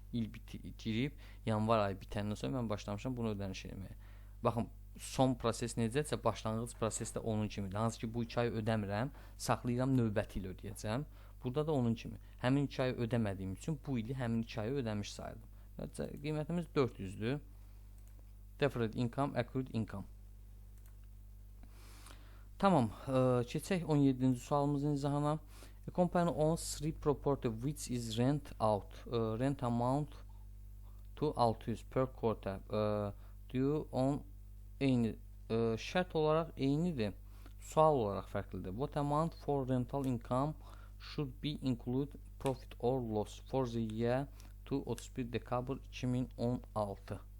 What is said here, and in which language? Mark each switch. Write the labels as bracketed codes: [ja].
[az] İl girib, yanvar ayı bitəndən sonra mən başlamışam bunu ödəniş eləməyə. Baxın, son proses necəsə, başlanğıc proses də onun kimidir. Hansı ki bu 2 ay ödəmirəm, saxlayıram, növbəti il ödəyəcəm. Burada da onun kimi. Həmin 2 ay ödəmədiyim üçün bu ili həmin 2 ayı ödəmiş sayıldım. Qiymətimiz 400-dür. [en] Deferred income, accrued income. [az] Tamam, keçək 17-ci sualımızın izahına. [en] A company owns 3 property which is rent out. Rent amount to 600 per quarter. Due on [az] eyni. Şərt olaraq eynidir. Sual olaraq fərqlidir. [en] What amount for rental income should be include profit or loss for the year to 31 dekabr 2016.